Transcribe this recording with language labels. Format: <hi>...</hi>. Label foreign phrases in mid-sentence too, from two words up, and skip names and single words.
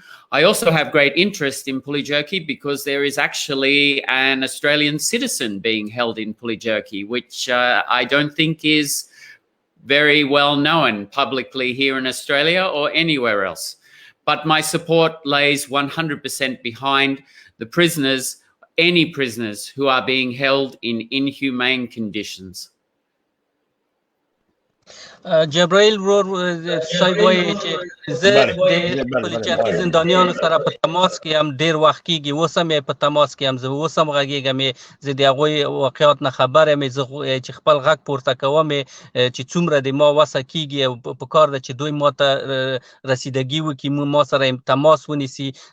<en>I also have great interest in Pulijerki because there is actually an Australian citizen being held in Pulijerki, which I don't think is very well known publicly here in Australia or anywhere else. But my support lays 100% behind the prisoners, any prisoners who are being held in inhumane conditions.</en> <ps>جبرائیل ورور صاحب وایي چې زه د پولیچارکي زندانیانو سره په تماس کې هم ډېر وخت کېږي، اوس هم په تماس کې هم، زه اوس هم غږېږم، زه د هغوی واقعات نه خبر یم، زه چې خپل غږ پورته کوم چې څومره د ما وسه کېږي او په کار ده چې دوی ما ته رسیدګي وکړي، ما سره تماس ونیسي.</ps>